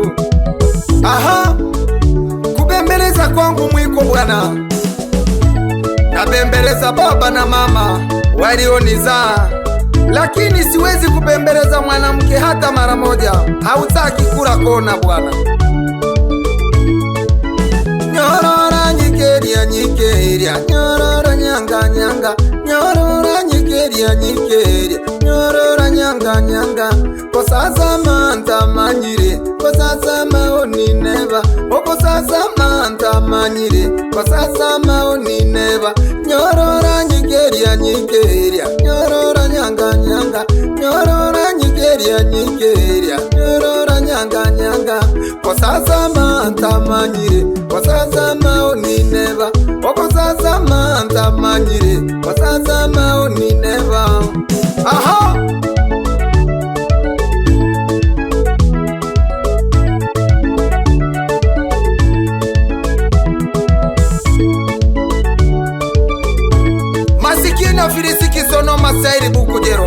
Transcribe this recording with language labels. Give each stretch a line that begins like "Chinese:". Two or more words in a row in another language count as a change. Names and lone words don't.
Swahili: Aha, kubembeleza kwangu mwiko bwana. Nabembeleza baba na mama walionizaa, lakini siwezi kubembeleza mwanamke hata mara moja. Hautaki kula kona bwana.
Kuria: Nyorora nyikeria nyikeria, nyorora nyanga nyanga, nyorora nyikeria nyikeria, nyorora nyanga nyanga. Kosaza manta manyire, kosaza maoni neva, okosaza manta manyire, kosaza maoni neva. Nyorora nyikeria nyikeria, nyorora nyanga nyanga, nyorora nyikeria nyikeria, nyorora nyanga nyanga. Kosaza manta manyire, kosaza maoni neva, okosaza manta manyire, kosaza maoni neva. Aha, masikina filisiki sono masairi bukujero.